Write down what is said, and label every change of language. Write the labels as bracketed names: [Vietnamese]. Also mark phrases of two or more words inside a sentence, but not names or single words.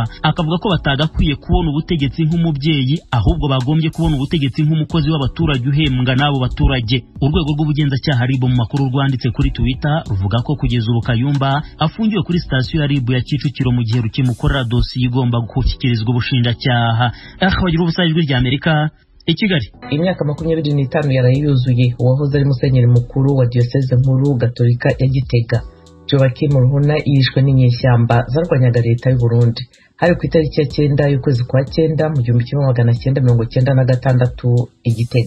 [Kinyarwanda] Akavuga ko batagakwiye kubona ubutegetsi nk'umubyeyi ahubwo bagombye kubona ubutegetsi nk'umukozi w'abaturage uhembwa n'abo baturage. Urwego rw'ubugenzacyaha RIB mu makuru rwanditse kuri Twitter ruvuga ko kugeza ubu Kayumba afungiwe kuri sitasiyo ya RIB ya Kicukiro mu gihe rukimukorera dosiye igomba gushyikirizwa ubushinjacyaha. Bagira ubusa Ijwi rya Amerika i Kigali. Imyaka 25 yaraye yuzuye uwahoze ari musenyeri mukuru wa Diocese Nkuru Gatolika ya Gitega Joachim Ruhuna yishwe n'inyeshyamba zarwanyaga leta y'u Burundi. Hari ku itariki ya 9 y'ukwezi kwa 9 mu 1996 i Gitega.